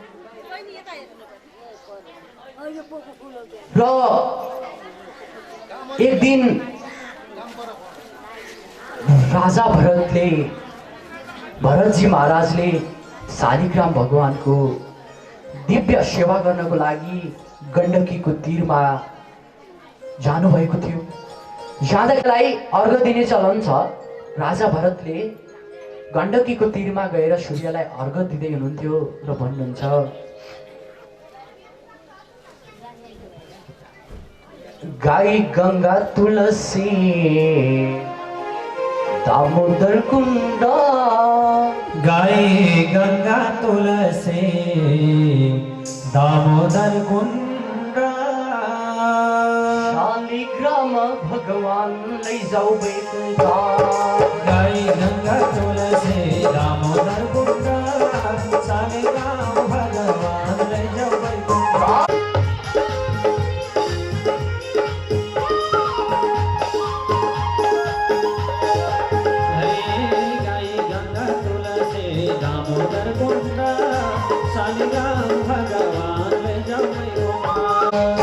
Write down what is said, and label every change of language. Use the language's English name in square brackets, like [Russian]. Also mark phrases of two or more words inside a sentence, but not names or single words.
[Nepali] र एक दिन राजा भरतजी महाराजले शालिग्राम भगवानको दिव्य सेवा गर्नको लागि गण्डकीको तीरमा जानुभएको थियो। जाँदालाई अर्घ दिने चलन छ। राजा भरतले गण्डकीको तीरमा गएर सूर्यलाई अर्घ दिँदै हुनुहुन्थ्यो र भन्नुहुन्छ, गाई गंगा तुलसी दामोदर कुंड, गाई गंगा तुलसी दामोदर कुंड, शालिग्राम भगवान लैजाऊ बैकुण्ठ, गाई गंगा तुलसी दामोदर कुंड, शालिग्राम भगवान लैजाऊ बैकुण्ठ। शालिग्राम भगवान लैजाऊ बैकुण्ठ।